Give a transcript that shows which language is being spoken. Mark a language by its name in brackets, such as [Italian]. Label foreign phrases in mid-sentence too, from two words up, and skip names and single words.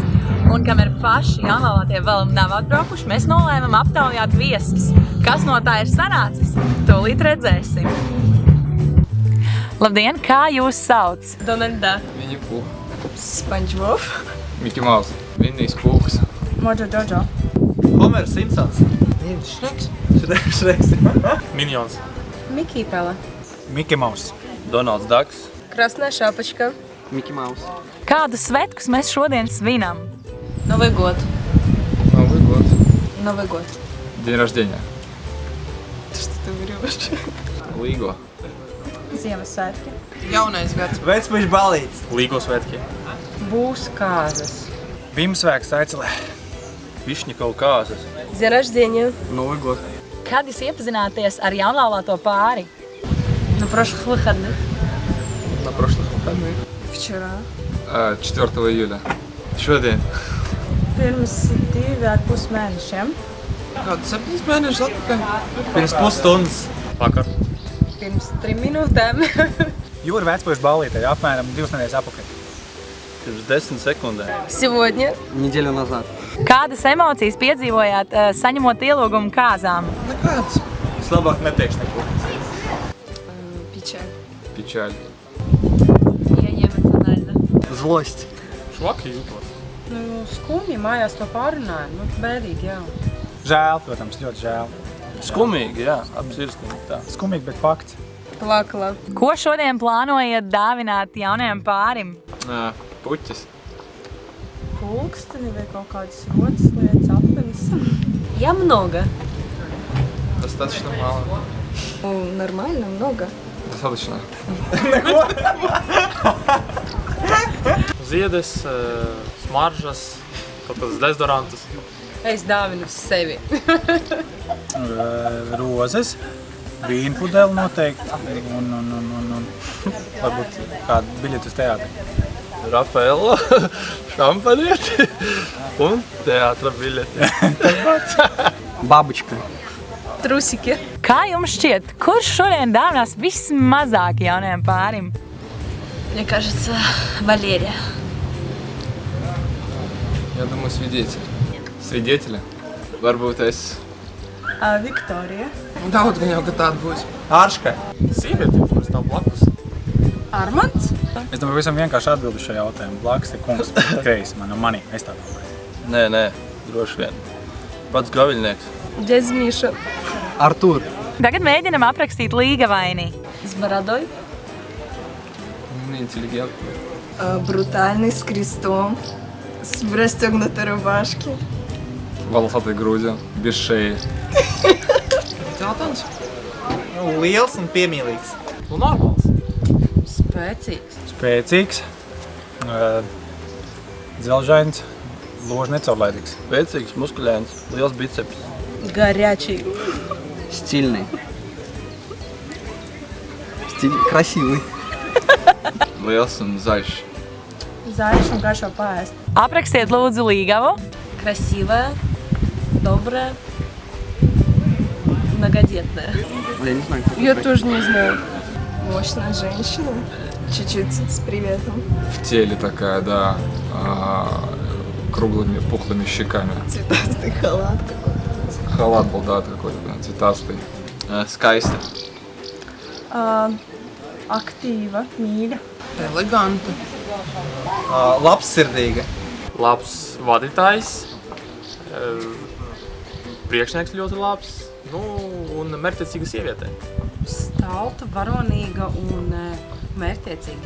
[Latvian] Un kamēr paši jaunlaulātie vēl nav atbraukuši, mēs nolēmam aptaujāt viesus. Kas no tā ir sanācis? Tūlīt redzēsim. Labdien! Kā jūs sauc? Donalda. Viņa Pūh. SpongeBob. Miki Maus. Vinnijs Pūhs. Mojo Jojo. Homer Simpsons. Šreks. Šreks. Minions. Mickey Pela. Mickey Mouse. Donalds Daks. [Russian] Красная шапочка. [Latvian] Miki Maus. Kādus svētkus mēs šodien svinam? [Russian] Новый год. Новый год. Новый год. День рождения. Что ты врешь? [Latvian] Līgo. Ziemassvētki. Jaunais gads. Vecpuļš balīts. Līgo svētki. Būs kāzas. Vimsvēks aicelē. Višņikau kāzas. [Russian] День рождения. Новый год. [Latvian] Kad jūs iepazināties ar jaunlaulāto pāri? [Russian] На прошлых выходных. На прошлых выходных. Вчера. 4 июля. [Latvian] Šodien. Pirms 2,5 mēnešiem. Kādu 7 mēnešus atpakaļ? Pirms pusstundas. Vakar. Pirms 3 minūtēm. Jūra vecpuļš balītē apmēram 2 nedēļas apakaļ. Pirms 10 sekundēm. [Russian] Сегодня. Неделю назад. [Latvian] Kādas emocijas piedzīvojāt, saņemot ielūgumu kāzām? Nekāds. Es labāk neteikšu neko. [Russian] Печаль. Печаль. Я не эмоциональна. [Latvian] Zlost. Švaki jūtos. Nu, skumji mājās to pārunāju. Nu, bēdīgi, jā. Žēl, protams, ļoti žēl. Skumīgi, jā. Apsirsnīgi tā. Skumīgi, bet fakts. Plakala. Ko šodien plānojat dāvināt jaunajam pārim? Puķis. Pulksteni vai kaut kādas rotas lietas, apenis. [Russian] Я много. Достаточно мало. Ну, нормально, много. Достаточно. [Latvian] Ziedes, smaržas, kaut kādas dezodorantus. Es dāvinu sevi. Rozes, vīnpudeli noteikti un varbūt kādu biļetu uz teātri. Rafaela, šampanieti un teātra biļeti. [Russian] Бабочка. Трусики. [Latvian] Kā jums šķiet, kurš šodien dāvinās vismazāk jaunajam pārim? [Russian] Мне кажется, Валерия. Я думаю, свидетель. Свидетели? [Latvian] Varbūt es. Виктория. Daudz gan jau, ka tāda būs. Ārškai. Sievieti, kuras stāv blakus. Armands. Es domāju, visam vienkārši atbildu šo jautājumu. Blakus ir kungs, kreis man un manī. Es tā domāju. Nē, droši vien. Pats gaviļnieks. [Russian] Дядя Миша. Артур. [Latvian] Tagad mēģinam aprakstīt līgavaini. [Russian] С бородой. Интеллигентный. Брутальный, с крестом. В расстегнутой рубашке. Волосатой грудью, без шеи. [Latvian] Jautājums? Liels un piemīlīgs. Nu, normāls. Spēcīgs. Spēcīgs, dzelžains, loži necaurlaidīgs. Spēcīgs, muskuļains, liels biceps. [Russian] Горячий. Стильный. Красивый. [Latvian] Liels un zaļš. Zaļš un garšo paēst. Aprakstiet lūdzu līgavu. [Russian] Красивая, добрая, многодетная. Я не знаю, Я тоже не знаю. Мощная женщина. Чуть-чуть с приветом. В теле такая, да. Круглыми, пухлыми щеками. Цветастый халат какой-то. Халат был, да, такой, да, цветастый. [Latvian] Скайста. Aktīva, mīļa. Eleganta. Labsirdīga. Labs vadītājs. Priekšnieks ļoti labs. Nu, un mērķtiecīga sieviete. Stalta, varonīga un mērķtiecīga.